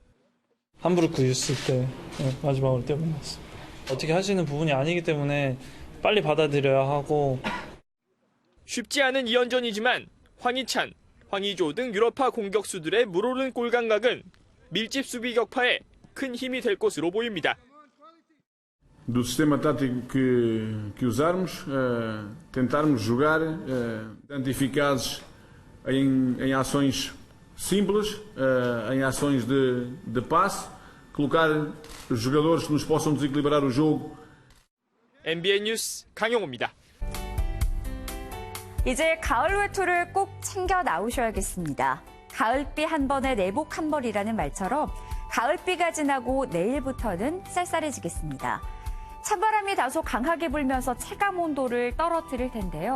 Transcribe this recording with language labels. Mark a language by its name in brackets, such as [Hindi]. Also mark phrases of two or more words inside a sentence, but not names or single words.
[Korean] 함부르크 유스 때 마지막으로 뛰어봤습니다. 어떻게 할 수 있는 부분이 아니기 때문에 빨리 받아들여야 하고. 쉽지 않은 2연전이지만 황희찬, 황의조 등 유럽파 공격수들의 물오른 골 감각은 밀집 수비 격파에 큰 힘이 될 것으로 보입니다. [Portuguese] Do sistema tático que usarmos, tentarmos jogar tanto eficazes em ações simples, em ações de passe, colocar jogadores que nos possam desequilibrar o jogo. [Korean] MBN 뉴스 강용호입니다. 이제 가을 외투를 꼭 챙겨 나오셔야겠습니다. 가을비 한 번에 내복 한 벌이라는 말처럼 가을비가 지나고 내일부터는 쌀쌀해지겠습니다. 찬바람이 다소 강하게 불면서 체감 온도를 떨어뜨릴 텐데요.